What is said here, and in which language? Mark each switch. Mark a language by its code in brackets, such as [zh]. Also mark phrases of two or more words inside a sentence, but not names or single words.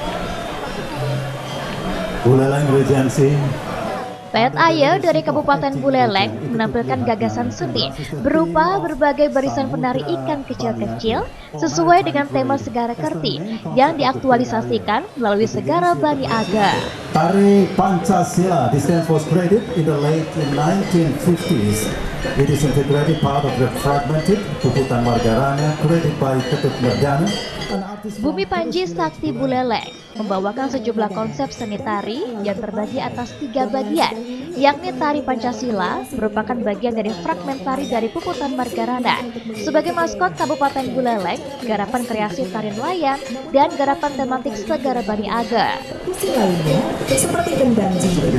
[en] Buleleng Regency. [id] Payat Aye dari Kabupaten Buleleng menampilkan gagasan seni berupa berbagai barisan penari ikan kecil-kecil sesuai dengan tema Segara Kerti yang diaktualisasikan melalui Segara Bani Aga. Tari Pancasila, [en] this dance was created in the late 1950s. It is integrated part of the fragmented Puputan Margarana created by Ketut Merdana. [id] Bumi Panji Sakti Buleleng membawakan sejumlah konsep seni tari yang terbagi atas 3 bagian, yakni tari Pancasila merupakan bagian dari fragmen tari dari Puputan Margarana. Sebagai maskot Kabupaten Buleleng, garapan kreasi tari nelayan, dan garapan tematik Segara Bani Aga. Sisi lainnya seperti kendang jingga.